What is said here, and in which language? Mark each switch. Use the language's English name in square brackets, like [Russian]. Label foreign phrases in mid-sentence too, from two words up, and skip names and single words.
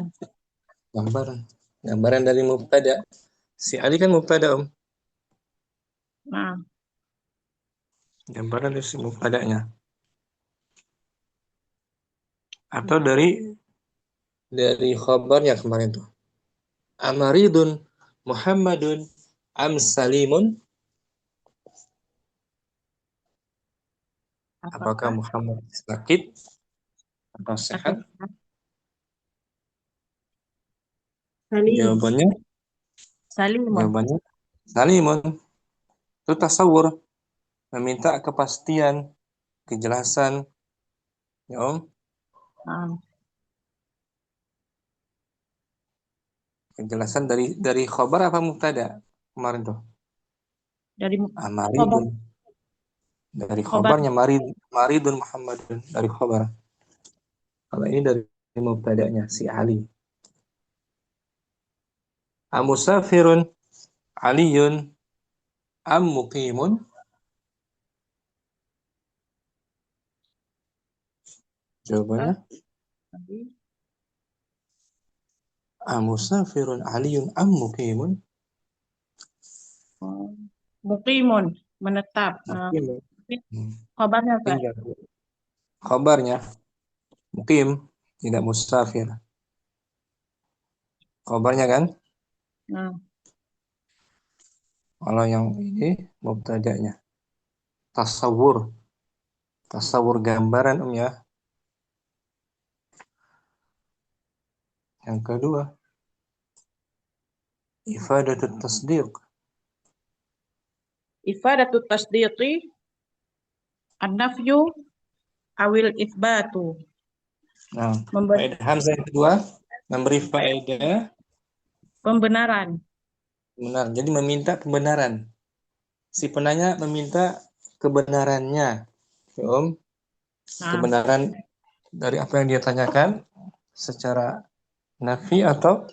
[Indonesian] gambaran. Gambaran dari mubtada. Si Ali kan mubtada, Om. Nah, Gambaran dari si mubtadanya. Atau dari khabarnya kemarin tuh. [Arabic] Amaridun Muhammadun am Salimun. [Indonesian] Apakah apakah Muhammad sakit atau sehat? sakit Salim, Jawabannya, Salimun. jawabannya Salimun. Itu tasawur, meminta kepastian, kejelasan, ya Om. Nah, Kejelasan dari khabar apa mubtada kemarin tuh? dari khabar Amaridun. Dari khabar khabarnya [Arabic] Maridun Muhammadun [Indonesian] dari khabar. Kalau ini dari mubtada'nya si Ali. [Arabic] Amusafirun Aliyun am muqimun? [Indonesian] Jawabannya tadi [Arabic] amusafirun Aliyun am muqimun? [Indonesian] oh, muqimun menetap. Muqimun. Khabarnya Kak. Tinggal khabarnya muqim, tidak musafir. Khabarnya kan? Nah, Kalau yang ini mubtada'nya. Tasawur. Tasawur gambaran ya. Yang kedua, [Arabic] ifadatut tasdiq. ifadatut tasdiqi an-nafyu awil itsbatu. [Indonesian] Nah, Memberi faedah hamzah yang kedua memberi faedah pembenaran. benar. Jadi meminta pembenaran. Si penanya meminta kebenarannya, ya, Om. Nah, Kebenaran dari apa yang dia tanyakan secara nafi atau